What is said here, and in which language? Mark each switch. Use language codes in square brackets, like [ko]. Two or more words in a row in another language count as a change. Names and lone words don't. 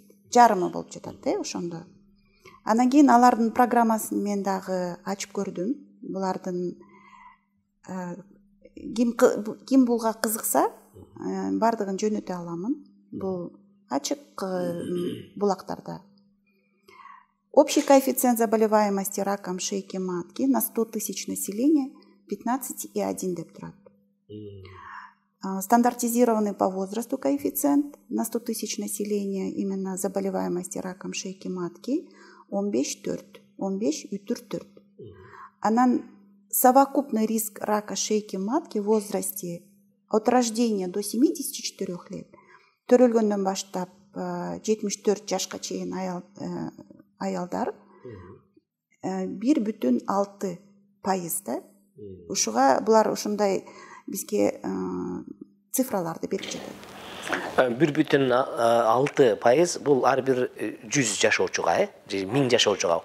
[ky] Жарымы болуп жатат ошондо. Анан кийин алардын программасын мен дагы ачып көрдүм. Булардын ким булга кызыкса, бардыгын жөнөтө аламын. Бул ачык булактарда. [ru] Общий коэффициент заболеваемости раком шейки матки на 100 тысяч населения 15,1 [ky] деп турат. [ru] Стандартизированный по возрасту коэффициент на 100 тысяч населения именно заболеваемости раком шейки матки 15,4. Анан совокупный риск рака шейки матки в возрасте от рождения до 74 лет [ky] төрөлгөндөн баштап 74 жашка чейин аялдар 1,6% да. Ушуга булар ушундай бизге цифраларды берип жатат. 1,6% бул ар бир 100 жашоочуга, 1000 жашоочуга.